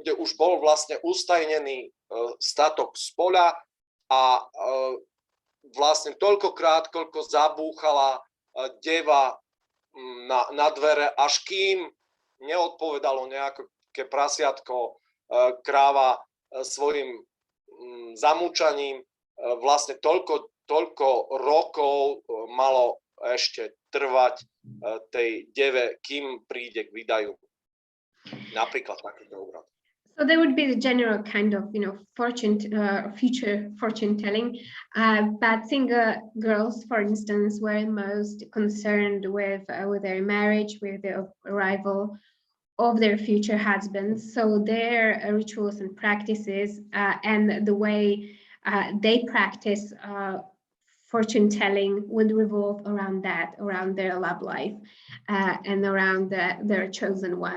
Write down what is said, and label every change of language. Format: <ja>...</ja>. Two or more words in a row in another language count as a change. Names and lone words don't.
<sk>kde už bol vlastne ustajnený statok z poľa a vlastne toľkokrát, koľko zabúchala deva na dvere, až kým neodpovedalo nejaké prasiatko, kráva svojim zamúčaním, vlastne toľko rokov malo ešte trvať tej deve, kým príde k vydaju. Napríklad takýto obrad.</sk> <en>So there would be the general kind of, future fortune telling, but single girls, for instance, were most concerned with their marriage, with the arrival of their future husbands. So their rituals and practices and the way they practice fortune telling would revolve around that, around their love life and around their chosen one.</en>